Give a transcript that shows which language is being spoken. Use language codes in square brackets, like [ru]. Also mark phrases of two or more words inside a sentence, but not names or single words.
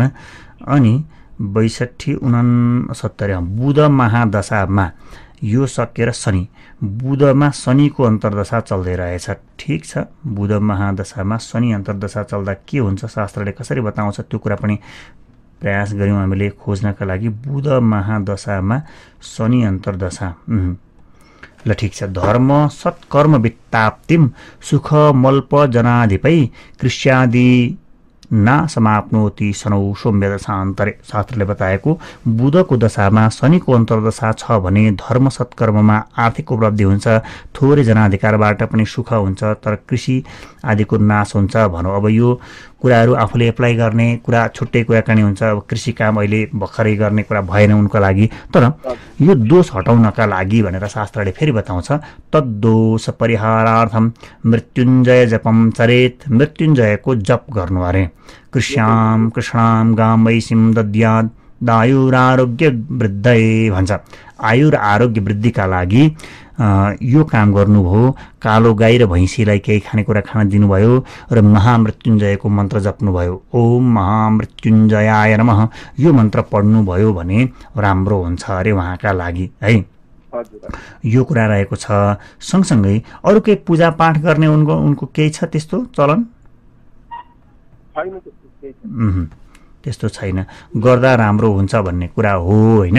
[ne] अनि 62-69 बुध महादशामा यो सकेर शनि, बुधमा शनिको अन्तर्दशा चल्दै रहेछ। ठिक छ, बुध महादशामा शनि अन्तर्दशा चल्दा के हुन्छ, शास्त्रले कसरी बताउँछ त्यो कुरा पनि प्रयास गऱ्यौँ हामीले खोज्नका लागि। बुध महादशामा शनि अन्तर्दशा ल ठिक छ। [sa] धर्म सत्कर्म वित्ताप्तिम सुख मल्प जनाधिपै कृष्यादि ना समाप्नोति शनौ सौम्य दशान्तरे। [ne] शास्त्रले बताएको बुधको दशामा शनिको अन्तर्दशा छ भने धर्म सत्कर्ममा आर्थिक उपलब्धि हुन्छ, थोरै जनाधिकारबाट पनि सुख हुन्छ, तर कृषि आदिको नाश हुन्छ भनौँ। अब यो कुराहरू आफूले एप्लाई गर्ने कुरा छुट्टै कुराकानी हुन्छ। अब कृषि काम अहिले भर्खरै गर्ने कुरा भएन उनको लागि, तर यो दोष हटाउनका लागि भनेर शास्त्रले फेरि बताउँछ [sa] तद्दोष परिहारार्थम मृत्युञ्जय जपम चरेत। [ne] मृत्युञ्जयको जप गर्नु अरे। [sa] कृष्याम कृष्णाम गाम वैसिम दद्याद आयुरारोग्य वृद्धये भन्छ। [ne] आयु र आरोग्य वृद्धिका लागि यो काम गर्नुभयो। कालो गाई र भैँसीलाई केही खानेकुरा खान दिनुभयो र महामृत्युञ्जयको मन्त्र जप्नुभयो। [sa] ओम महामृत्युञ्जयाय नमः [ne] यो मन्त्र पढ्नुभयो भने राम्रो हुन्छ अरे उहाँका लागि है। यो कुरा रहेको छ। सँगसँगै अरू केही पूजापाठ गर्ने उनको केही छ त्यस्तो चलन? त्यस्तो छैन, गर्दा राम्रो हुन्छ भन्ने कुरा हो होइन।